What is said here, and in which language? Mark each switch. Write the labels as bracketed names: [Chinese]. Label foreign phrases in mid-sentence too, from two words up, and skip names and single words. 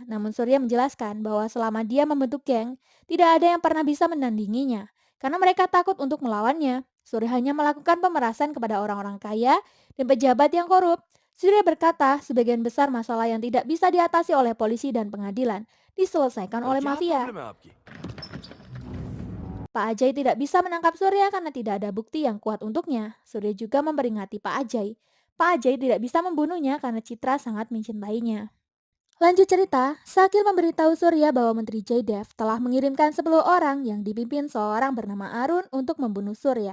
[Indonesian] Namun Surya menjelaskan bahwa selama dia membentuk geng, tidak ada yang pernah bisa menandinginya. Karena mereka takut untuk melawannya. Surya hanya melakukan pemerasan kepada orang-orang kaya dan pejabat yang korup. Surya berkata sebagian besar masalah yang tidak bisa diatasi oleh polisi dan pengadilan diselesaikan oleh [Hindi] क्या [Indonesian] mafia. [Hindi] प्रॉब्लम है आपकी? [Indonesian] Pak Ajay tidak bisa menangkap Surya karena tidak ada bukti yang kuat untuknya. Surya juga memperingati Pak Ajay. Pak Ajay tidak bisa membunuhnya karena Citra sangat mencintainya. Lanjut cerita, Sakil memberitahu Surya bahwa Menteri Jaidev telah mengirimkan 10 orang yang dipimpin seorang bernama Arun untuk membunuh Surya.